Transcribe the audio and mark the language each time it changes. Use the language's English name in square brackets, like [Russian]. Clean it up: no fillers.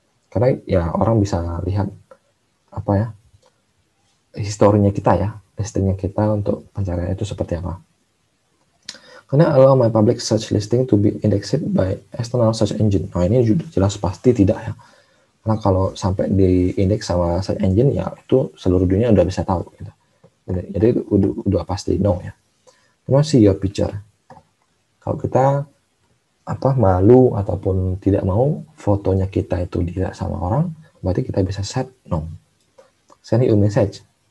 [Indonesian] Karena ya orang bisa lihat historinya kita ya, listingnya kita untuk pencarian itu seperti apa. Karena [English] allow my public search listing to be indexed by external search engine. [Indonesian] Nah ini sudah jelas pasti tidak ya. Karena kalau sampai di indeks sama search engine ya itu seluruh dunia udah bisa tahu gitu. Jadi udah pasti no ya. Kemudian [English] see your picture. [Indonesian] Kalau kita malu ataupun tidak mau fotonya kita itu dilihat sama orang, berarti kita bisa set no. [English] Send you message.